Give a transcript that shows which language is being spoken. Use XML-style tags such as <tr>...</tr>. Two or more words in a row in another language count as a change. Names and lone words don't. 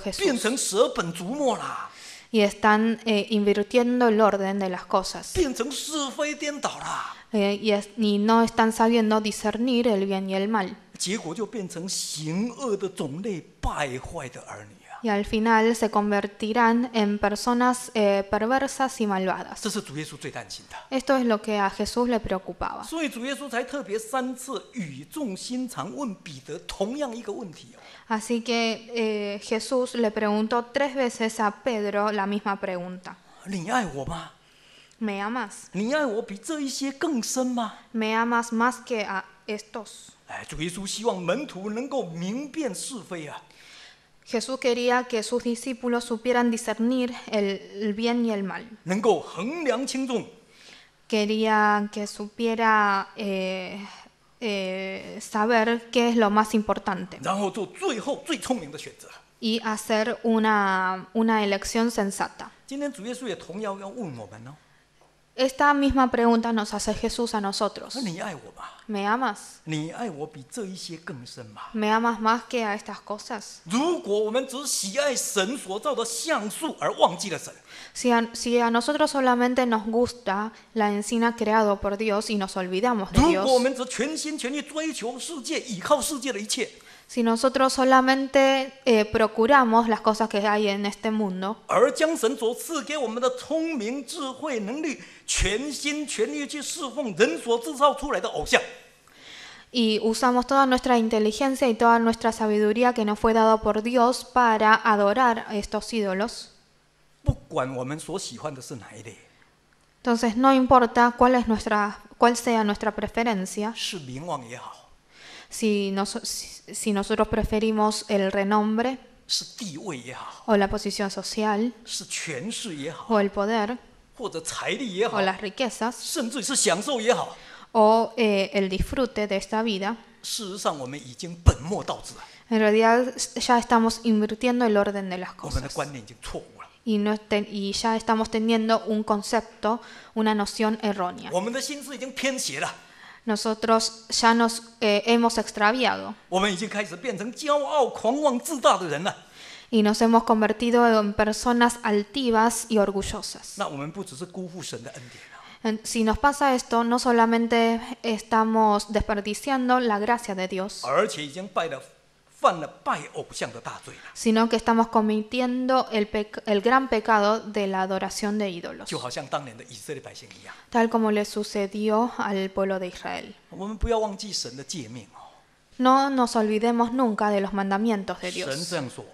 <zh>变 Jesús. 成舍本逐末啦，</zh> <es>Y están invirtiendo el orden de las cosas.</es> <zh>变成是非颠倒啦。</zh> <es>Y no están sabiendo discernir el bien y el mal.</es> <zh>结果就变成行恶的种类、败坏的儿女啊！</zh> <es>y al final se convertirán en personas perversas y malvadas.</es> <zh>这是主耶稣最担心的，</zh> <es>Esto es lo que a Jesús le preocupaba.</es> <zh>所以主耶稣才特别3次语重心长问彼得同样一个问题哦。</zh> <es>Así que Jesús le preguntó 3 veces a Pedro la misma pregunta.</es> <zh>你爱我吗？</zh> <es>¿Me amas?</es> <zh>你爱我比这一些更深吗？</zh> <es>¿Me amas más que a estos?</es> <zh>哎，主耶稣希望门徒能够明辨是非啊。</zh> <es>Jesús quería que sus discípulos supieran discernir el bien y el mal.</es> <zh>能够衡量轻重，</zh> <es>Quería que supiera saber qué es lo más importante</es> <zh>然后做最后最聪明的选择。</zh> <es>y hacer una elección sensata.</es> <zh>今天主耶稣也同样要问我们哦，</zh> <es>Esta misma pregunta nos hace Jesús a nosotros.</es> <zh>说你爱我吗？</zh> <es>¿Me amas?</es> <zh>你爱我比这一些更深吗？</zh> <es>¿Me amas más que a estas cosas?</es> <zh>如果我们只喜爱神所造的橡树而忘记了神，</zh> <es>Si a nosotros solamente nos gusta la encina creado por Dios y nos olvidamos de</es> <zh>如</zh> <es>Dios,</es> <zh>果我们只全心全意追求世界，依靠世界的一切，</zh> <es>si nosotros solamente procuramos las cosas que hay en este mundo,</es> <zh>而将神所赐给我们的聪明、智慧、能力，全心全意去侍奉人所制造出来的偶像，</zh> <es>y usamos toda nuestra inteligencia y toda nuestra sabiduría que nos fue dado por Dios para adorar a estos ídolos,</es> <zh>不管我们所喜欢的是哪一类，</zh> <es>entonces no importa cuál sea nuestra preferencia,</es> <zh>是名望也好，</zh> <es>si nosotros preferimos el renombre</es> <zh>是地位也好，</zh> <es>o la posición social</es> <zh>是权势也好，</zh> <es>o el poder</es> <zh>或者财力也好</zh> <es>o，las riquezas</es> <zh>甚至是享受也好，</zh> <es>o el disfrute de esta vida,</es> <zh>事实上我们已经本末倒置了，</zh> <es>en realidad ya estamos invirtiendo el orden de las</es> <zh>我们的</zh> <es>cosas</es> <zh>观念已经错误了，</zh> <es>y ya estamos teniendo un concepto, una noción errónea.</es> <zh>我们的心思已经偏斜了，</zh> <es>Nosotros ya nos hemos extraviado</es> <zh>我们已经开始变成骄傲、狂妄、自大的人了。</zh> <es>y nos hemos convertido en personas altivas y orgullosas.</es> <zh>那我们不只是辜负神的恩典啊，</zh> <es>Si nos pasa esto, no solamente estamos desperdiciando la gracia de Dios,</es> <zh>而且已经犯了拜偶像的大罪了。</zh> <es>sino que estamos cometiendo el gran pecado de la adoración de ídolos,</es> <zh>就好像当年的以色列百姓一样，</zh> <es>tal como le sucedió al pueblo de Israel.</es> <zh>我们不要忘记神的诫命哦。</zh> <es>No nos olvidemos nunca de los mandamientos de</es> <zh>神</zh> <es>Dios.</es> <zh>这样说：</zh>